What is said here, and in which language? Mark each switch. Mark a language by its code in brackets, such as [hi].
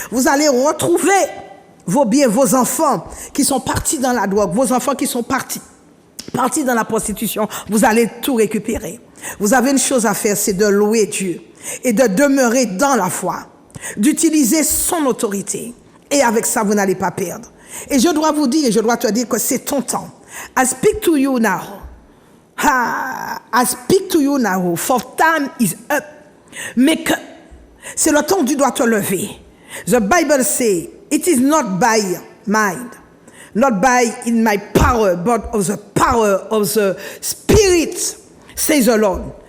[fr] Vous allez retrouver vos biens, vos enfants qui sont partis dans la drogue, vos enfants qui sont partis dans la prostitution. Vous allez tout récupérer. Vous avez une chose à faire, c'est de louer Dieu et de demeurer dans la foi, d'utiliser son autorité. Et avec ça, vous n'allez pas perdre. Et je dois vous dire, et je dois te dire que c'est ton temps. [en] I speak to you now. I speak to you now, for time is up. [fr] Mais que c'est le temps où tu dois te lever. [en] The Bible says, it is not by mind, not by in my power, but of the power of the Spirit, says the Lord.